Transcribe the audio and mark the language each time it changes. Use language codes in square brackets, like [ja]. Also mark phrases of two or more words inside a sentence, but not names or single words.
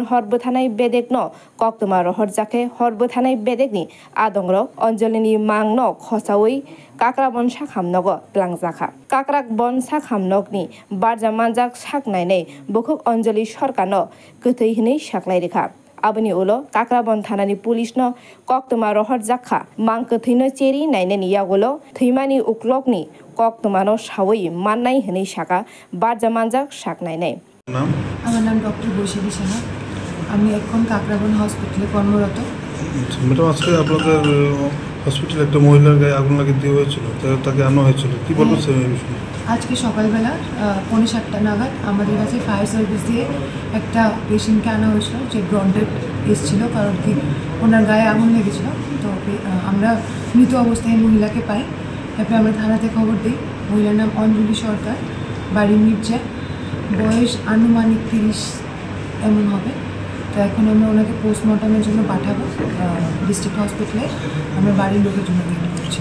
[trp] Horbuthanai Bedekno Koktuma Rohorjake Horbuthanai Bedekni Adongro Anjalini Mangno Khosawi Kakrabon Shakhamnogo Tlangzaka Kakrak Bon Sakhamnokni Barjamanjak Shaknaine Bukuk Anjali Sarkano Kuthihini Shaklairika Abani Ulo Kakrabon Thanani Pulisno Koktuma Rohorjaka Mankathino Cheri Naineni Yagulo Thimani Uklokni Koktumano Shawi Manai Hini Shaka Barjamanjak Shaknaine [bn] আমার নাম ডক্টর বৈশালী সাহা আমি এখন কাকরাবন হসপিটালে কর্মরত ম্যাডাম আজকে আপনাদের হসপিটালে একটা মহিলার গায়ে আগুন লাগিয়ে দেওয়া হয়েছিল তাকে আনা হয়েছিল কি বলবেন স্যার এই বিষয়ে আজকে সকালবেলা 7:30 নাগাদ আমাদের কাছে [en] fire service [bn] দিয়ে একটা পেশেন্টকে আনা হয়েছিল যে [en] brought dead case [bn] ছিল কারণ কি ওনার গায়ে আগুন লেগেছিল তো আমরা মৃত অবস্থায় মহিলাকে পাই তারপরে আমরা থানাতে খবর দিই মহিলার নাম অঞ্জলি সরকার বাড়ি মির্জা বয়স আনুমানিক 30 এমন হবে তো এখন আমরা ওনাকে পোস্টমর্টমের জন্য পাঠাবো [en] district hospital [bn] আমরা বাড়ির লোকের জন্য ওয়েট করছি